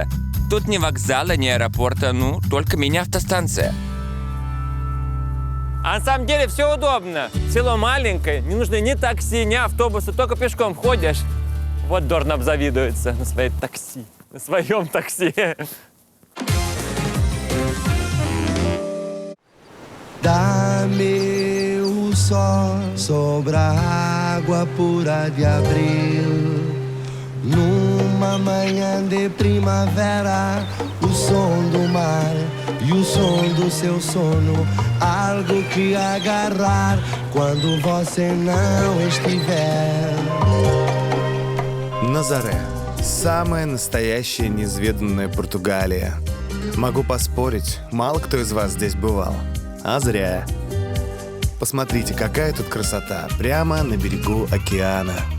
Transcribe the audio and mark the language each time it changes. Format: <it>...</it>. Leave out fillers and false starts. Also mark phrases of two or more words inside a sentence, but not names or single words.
<ru>Тут ни вокзала, ни аэропорта, только мини-автостанция. А на самом деле все удобно. Село маленькое, не нужно ни такси, ни автобуса, только пешком ходишь. Вот Дорн обзавидуется на своей такси, на своем такси.</ru> <pt>Dá-me o sol sobre a água pura de abril. Numa manhã de primavera, o som do mar e o som do seu sono. Algo que agarrar quando você não estiver.</pt> <ru>Назаре. Самая настоящая неизведанная Португалия. Могу поспорить, мало кто из вас здесь бывал. А зря. Посмотрите, какая тут красота. Прямо на берегу океана.</ru>